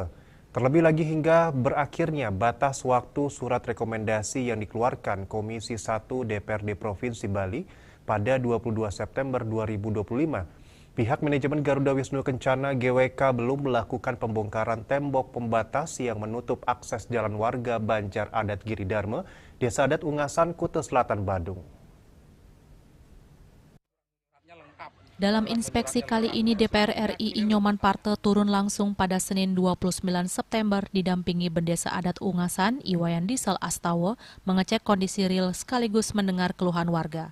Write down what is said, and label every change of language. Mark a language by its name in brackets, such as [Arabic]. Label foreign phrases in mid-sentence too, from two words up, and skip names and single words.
[Indonesian] Terlebih lagi hingga berakhirnya batas waktu surat rekomendasi yang dikeluarkan Komisi 1 DPRD Provinsi Bali pada 22 September 2025. Pihak manajemen Garuda Wisnu Kencana GWK belum melakukan pembongkaran tembok pembatas yang menutup akses jalan warga Banjar Adat Giri Dharma, Desa Adat Ungasan, Kuta Selatan, Badung. Dalam inspeksi kali ini, DPR RI Inyoman Parte turun langsung pada Senin 29 September didampingi Bendesa Adat Ungasan, Iwayan Diesel Astawa, mengecek kondisi real sekaligus mendengar keluhan warga.